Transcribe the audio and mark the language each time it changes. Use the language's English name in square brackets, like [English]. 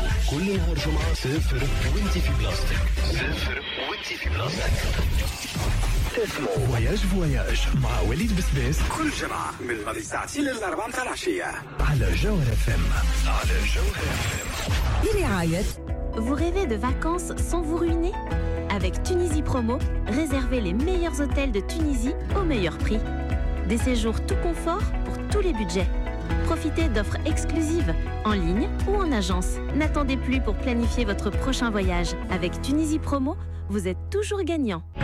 [Arabic] كل نهار جمعة سافر وانت في بلاستيك سافر وانت في بلاستيك تسمو وياج فواياج مع وليد بسباس كل جمعة من الماضي ساعتين للأربعة متاع العشية على جوهر فم على جوهر فم برعاية [French] Vous rêvez de vacances sans vous ruiner ? Avec Tunisie Promo, réservez les meilleurs hôtels de Tunisie au meilleur prix. Des séjours tout confort pour tous les budgets. Profitez d'offres exclusives, en ligne ou en agence. N'attendez plus pour planifier votre prochain voyage. Avec Tunisie Promo, vous êtes toujours gagnant.